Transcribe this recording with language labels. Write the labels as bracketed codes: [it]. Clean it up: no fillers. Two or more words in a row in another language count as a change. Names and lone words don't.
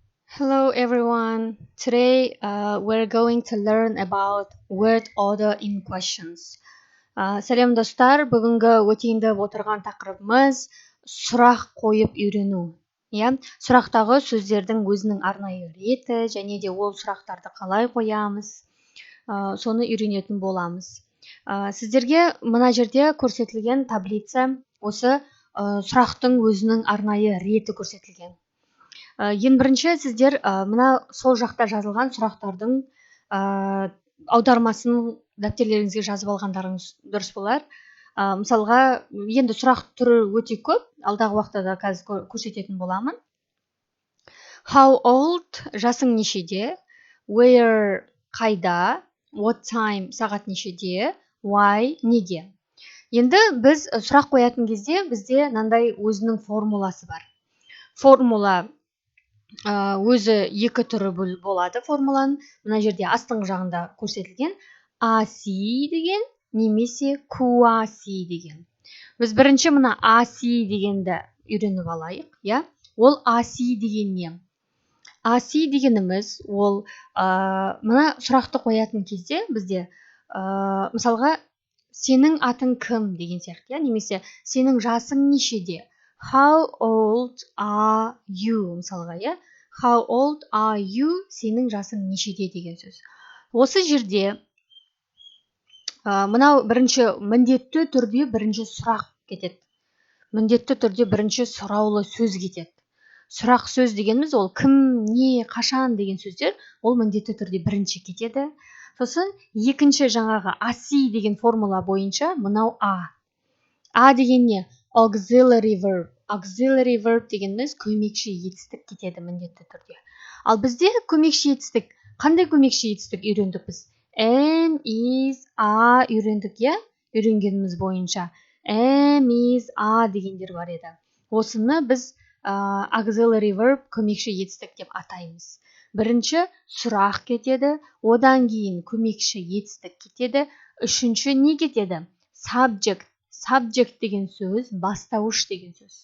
[en] Hello everyone. Today we're going to learn about word order in questions. [kk] Сәлем достар, бүгінгі өтейінді отырған тақырыбымыз сұрақ қойып үйрену. Сұрақтағы сөздердің өзінің арнайы реті және де ол сұрақтарды қалай қоямыз, соны үйренетін боламыз. Сіздерге мына жерде көрсетілген таблица осы сұрақтың өзінің арнайы реті көрсетілген. Ең бірінші сіздер мына сол жақта жазылған сұрақтардың аудармасын дәптерлеріңізге жазып алғандарыңыз дұрыс болар. Мысалға, енді сұрақ түрі өте көп, алдағы уақытта да қазір көрсететін боламын. [en] How old, [kk] жасың нешеде? Where, қайда? [en] What time, [kk] сағат нешеде? Why, неге? Енді біз сұрақ қоятын кезде бізде мынандай өзінің формуласы бар. Формула өзі екі түрі болады формуланың. Мына жерде астыңғы жағында көрсетілген аси деген немесе куаси деген. Біз бірінші мына аси дегенді үйреніп алайық, Ол аси деген не? Аси дегеніміз ол мына сұрақты қоятын кезде бізде мысалға сенің атың кім деген сияқты, немесе сенің жасың нешеде? [en] How old are you? Мысалға, How old are you? [kk] Сенің жасың нешеде деген сөз. Осы жерде мынау бірінші міндетті түрде бірінші сұрақ кетеді. Міндетті түрде бірінші сұраулы сөз кетеді. Сұрақ сөз дегеніміз ол кім, не, қашан деген сөздер, ол міндетті түрде бірінші кетеді. Сосын екінші жаңағы аси деген формула бойынша мынау А деген не? [en] Auxiliary verb. Auxiliary verb [kk] дегеніміз көмекші етістік кетеді міндетті түрде. Ал бізде көмекші етістік, қандай көмекші етістік үйрендік біз? [en] Am, is, are [kk] үйрендік, үйренгеніміз бойынша. [en] Am, is, are [kk] дегендер бар еді. Осыны біз [en] auxiliary verb [kk] көмекші етістік деп атаймыз. Бірінші сұрақ кетеді, одан кейін көмекші етістік кетеді, үшінші не кетеді? Subject. Subject деген сөз, бастауыш деген сөз.